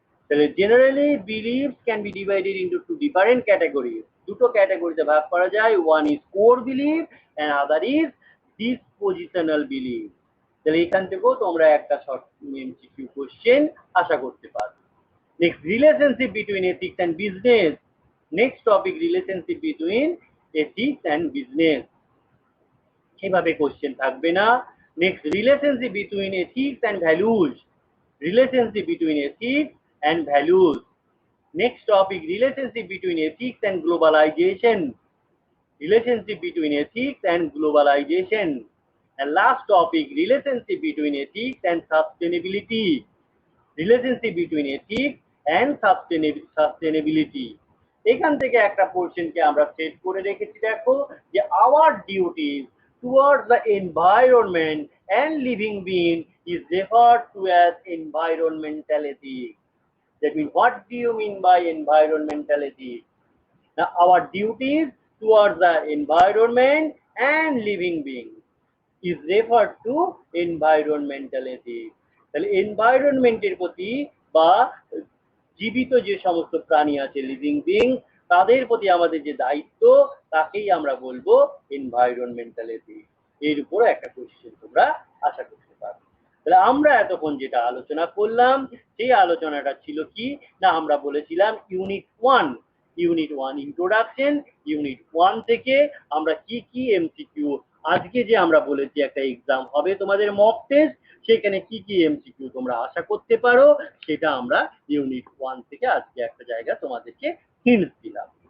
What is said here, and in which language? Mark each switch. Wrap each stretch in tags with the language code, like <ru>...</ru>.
<en>Generally, beliefs can be divided into 2 different categories.</en> <bn>দুটো ক্যাটাগরিতে ভাগ করা যায়,</bn> <en>one is core belief and other is dispositional belief.</en> <bn>তাহলে এখান থেকেও তোমরা একটা শর্ট এমসিকিউ কোশ্চেন আশা করতে পারো।</bn> <en>Next, relationship between ethics and business. Next topic, relationship between ethics and business,</en> <bn>সেভাবে কোশ্চেন থাকবে না।</bn> <en>Next, relationship between ethics and values, relationship between ethics and values. Next topic, relationship between ethics and globalization, relationship between ethics and globalization. And last topic, relationship between ethics and sustainability, relationship between ethics and sustainability.</en> <bn>এখান থেকে একটা পোর্শনকে আমরা set করে রেখেছি, দেখো যে</bn> <en>our duties towards the environment and living being is referred to as environmental ethics. That means, what do you mean by environmental ethics? Now, our duties towards the environment and living beings is referred to environmental ethics.</en> <bn>তাহলে এনভায়রনমেন্টের প্রতি বা জীবিত যে সমস্ত প্রাণী আছে living being তাদের প্রতি আমাদের যে দায়িত্ব তাকেই আমরা বলবো এনভায়রনমেন্টাল এথিক্স। এর উপর একটা কোশ্চেন তোমরা আশা করতে পারো। তাহলে আমরা এতক্ষণ যেটা আলোচনা করলাম সেই আলোচনাটা ছিল কি না, আমরা বলেছিলাম unit one introduction, unit one থেকে আমরা কি কি এমসিকিউ, আজকে যে আমরা বলেছি একটা এক্সাম হবে তোমাদের মক টেস্ট, সেখানে কি কি এমসিকিউ তোমরা আশা করতে পারো সেটা আমরা ইউনিট ওয়ান থেকে আজকে একটা জায়গা তোমাদেরকে হিন্ট দিলাম।</bn>